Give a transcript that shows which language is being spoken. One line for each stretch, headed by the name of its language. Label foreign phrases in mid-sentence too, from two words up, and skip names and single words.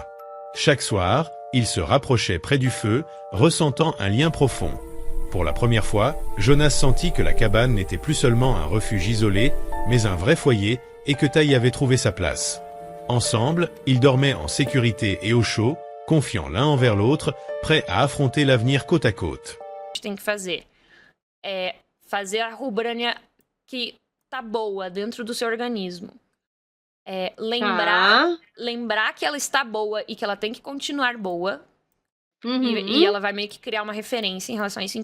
French: Chaque soir, ils se rapprochaient près du feu, ressentant un lien profond. Pour la première fois, Jonas sentit que la cabane n'était plus seulement un refuge isolé, mais un vrai foyer, et que Ta y avait trouvé sa place. Ensemble, ils dormaient en sécurité et au chaud, confiants l'un envers l'autre, prêts à affronter l'avenir côte à côte.
Portuguese: Tem que fazer é fazer a Rubânia que tá boa dentro do seu organismo. Lembrar que ela está boa e que ela tem que continuar boa. E ela vai meio que criar uma referência em relação a isso.